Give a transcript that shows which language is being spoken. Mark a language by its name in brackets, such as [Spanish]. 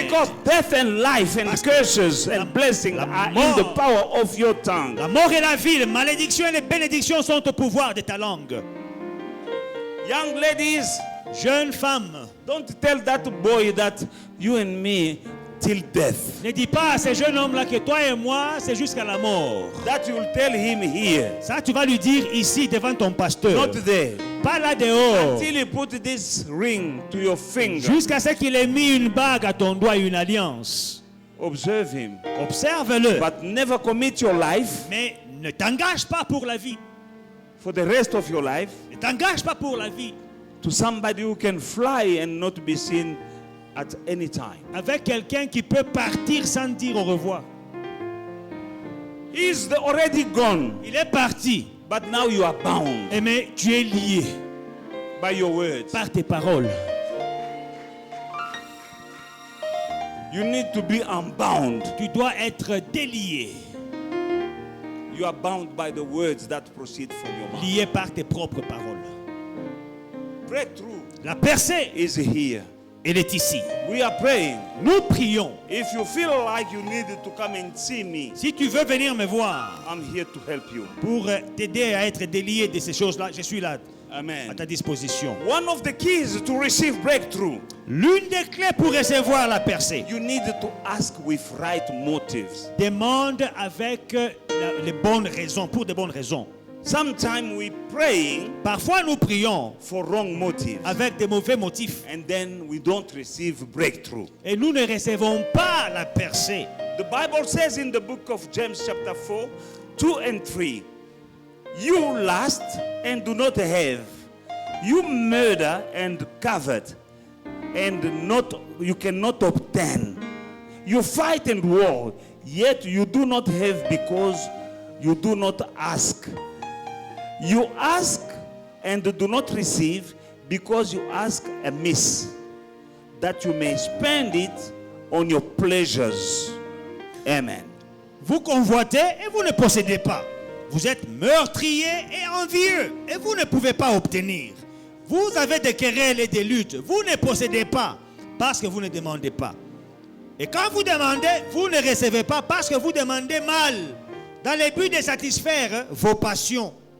[English] Because death and life and curses and blessings are in the power of your tongue. [French] La mort et la vie, les malédictions et les bénédictions sont au pouvoir de ta langue. [English] Young ladies, [French] Jeune femme, [English] don't tell that boy that you and me till death. [French] ne dis pas à ce jeune homme-là que toi et moi, c'est jusqu'à la mort. [English] That you'll tell him here, [French] Ça, tu vas lui dire ici devant ton pasteur. [English] not there. [French] Pas là dehors. [English] Until he put this ring to your finger. [French] Jusqu'à ce qu'il ait mis une bague à ton doigt, une alliance. [English] Observe him. [French] Observe-le. [English] But never commit your life [French] Mais ne t'engage pas pour la vie. [English] for the rest of your life [French] Ne t'engage pas pour la vie [English] to somebody who can fly and not be seen at any time. [French] avec quelqu'un qui peut partir sans dire au revoir. [English] He's already gone, [French] Il est parti. [English] but now you are bound [French] Mais tu es lié [English] by your words. [French] par tes paroles. [English] You need to be unbound. [French] Tu dois être délié. [English] You are bound by the words that proceed from your mouth. [French] Lié par tes propres paroles. [English] Breakthrough [French] La percée, [English] is here. [French] elle est ici. [English] We are praying. [French] Nous prions. [English] If you feel like you need to come and see me, [French] Si tu veux venir me voir [English] I'm here to help you. [French] pour t'aider à être délié de ces choses-là, je suis là à [English] Amen. [French] ta disposition. [English] One of the keys to receive breakthrough, [French] L'une des clés pour recevoir la percée, [English] you need to ask with right motives. [French] demande avec les bonnes raisons, pour de bonnes raisons. [English] Sometimes we praying [French] Parfois, nous prions [English] for wrong motives, [French] avec des mauvais motifs [English] and then we don't receive breakthrough. [French] et nous ne recevons pas la percée. [English] The Bible says in the book of James chapter 4, 2 and 3, you lust and do not have. You murder and covet, and you cannot obtain. You fight and war, yet you do not have because you do not ask. You ask and do not receive because you ask amiss, that you may spend it on your pleasures. Amen. [French] Vous convoitez et vous ne possédez pas. Vous êtes meurtrier et envieux et vous ne pouvez pas obtenir. Vous avez des querelles et des luttes. Vous ne possédez pas parce que vous ne demandez pas. Et quand vous demandez, vous ne recevez pas parce que vous demandez mal, dans le but de satisfaire vos passions.